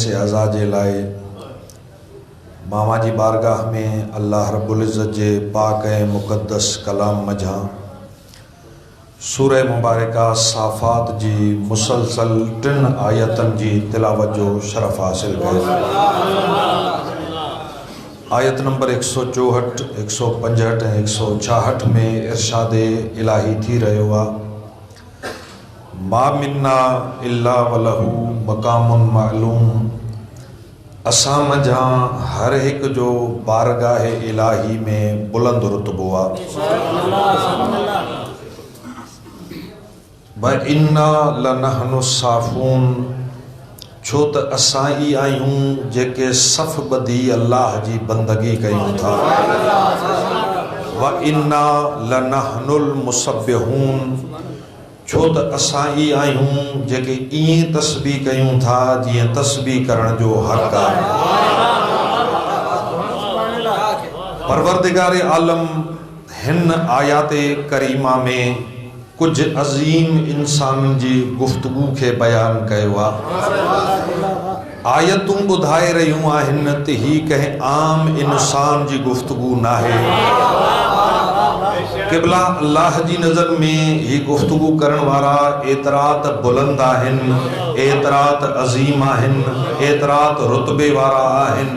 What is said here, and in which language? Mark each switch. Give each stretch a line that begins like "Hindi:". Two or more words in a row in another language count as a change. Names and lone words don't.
Sindhi: अज़ा जे लाए मामा जी बारगाह में
Arabic: الله رب العزة
Sindhi: जे पाक ऐं मुक़द्दस कलाम मझां सूरह मुबारका साफ़ात जी मुसलसल 3 आयतन जी तिलावत जो शरफ़ हासिल कयो। आयत नंबर 164, 165 ऐं 166 में इरशाद इलाही थी रहियो आहे,
Arabic: ما منا إلا له مقام معلوم.
Sindhi: असां मझां हर हिक जो बारगाह इलाही में बुलंद रुतबो आहे।
Arabic: وإنا لنحن الصافون,
Sindhi: छो त असां ई आहियूं जेके सफ़ ॿधी अल्लाह जी बंदगी कयूं था।
Arabic: وإنا لنحن المسبحون,
Sindhi: छो त असां ई आहियूं जेके ईअं तस्बीह कयूं था जीअं तस्बीह करण जो हक़ आहे। परवरदिगार आलम हिन आयात करीमा में कुछ अज़ीम इंसान जी गुफ्तगू के बयान कयो आहे। आयतूं ॿुधाए रहियूं आहिनि त ही कंहिं आम इंसान जी गुफ्तगू नाहे। क़िबला अल्लाह जी नज़र में ही गुफ्तगू करण वारा एतरात बुलंद आहिनि, एतरात अज़ीम आहिनि, एतरात रुतबे वारा आहिनि।